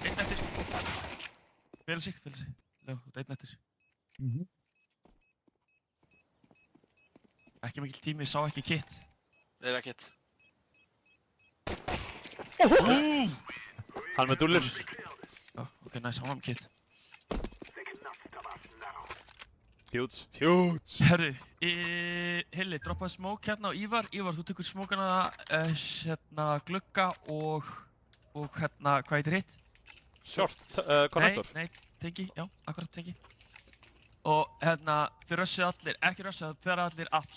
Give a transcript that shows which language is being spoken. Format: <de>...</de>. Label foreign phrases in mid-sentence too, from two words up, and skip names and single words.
<is>Einn eftir. Fela sig. Leo, þú ert einn eftir. Ekki mikill tími, sá ekki kit. Þeir eru ekkert. Hann með dúllur. Já,</is> <en>ok, nice,</en> <is>hann var með kit.</is> <en>Huge. Huge.</en> <is>Herru, Hilli, droppaði smoke hérna á Ívar. Ívar, þú tekur smokana hérna glugga og hérna, hvað heitir hitt?</is> <en>Short. Connector.</en> <is>Nei, tengi, já, akkurat tengi. Og hérna, þið rössið allir, ekki rössið, þið fer allir apps.</is>